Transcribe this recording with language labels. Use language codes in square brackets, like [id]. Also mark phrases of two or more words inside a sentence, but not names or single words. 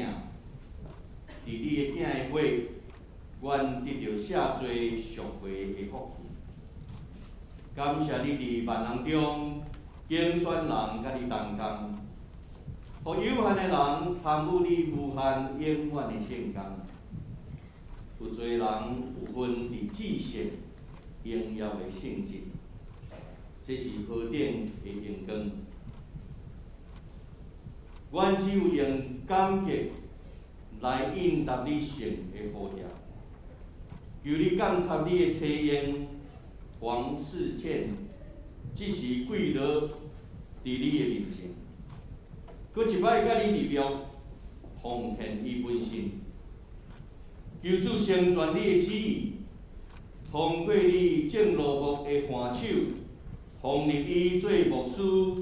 [nan] 伫你的囝的血，愿得到赦罪赎回的福气。感谢你伫万人中拣选人甲你同工，互有限的人参与你无限永远的圣工。有侪人有份伫至圣荣耀的圣职，这是何等的荣光！阮只有用感激来应答你圣的呼召，求你监察你的妻燕黄世倩，只是跪落伫你的面前，搁一摆甲你立约，奉献伊本身，求主成全你的旨意，通过你正路牧的hand手，奉立伊做牧师。